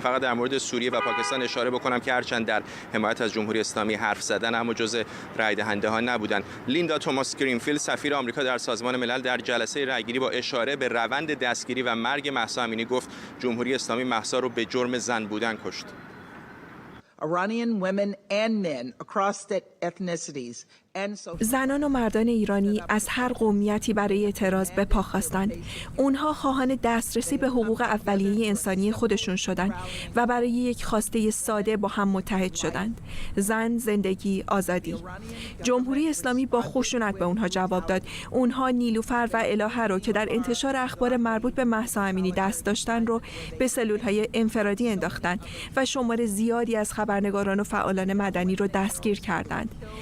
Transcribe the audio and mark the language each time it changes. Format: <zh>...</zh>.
<fa>فقط در مورد سوریه و پاکستان اشاره بکنم که هرچند در حمایت از جمهوری اسلامی حرف زدن اما جزء رای دهنده ها نبودن. لیندا توماس گرینفیلد سفیر آمریکا در سازمان ملل در جلسه رایگیری با اشاره به روند دستگیری و مرگ مهسا امینی گفت جمهوری اسلامی مهسا رو به جرم زن بودن کشت.</fa> <en>Iranian women and men across the ethnicities.</en> <fa>زنان و مردان ایرانی از هر قومیتی برای اعتراض به پا خواستند. اونها خواهان دسترسی به حقوق اولیه انسانی خودشون شدند و برای یک خواسته ساده با هم متحد شدند: زن، زندگی، آزادی. جمهوری اسلامی با خشونت به اونها جواب داد. اونها نیلوفر و الهه رو که در انتشار اخبار مربوط به مهسا امینی دست داشتن رو به سلول‌های انفرادی انداختند و شمار زیادی از خبرنگاران و فعالان مدنی رو دستگیر کردند.</fa>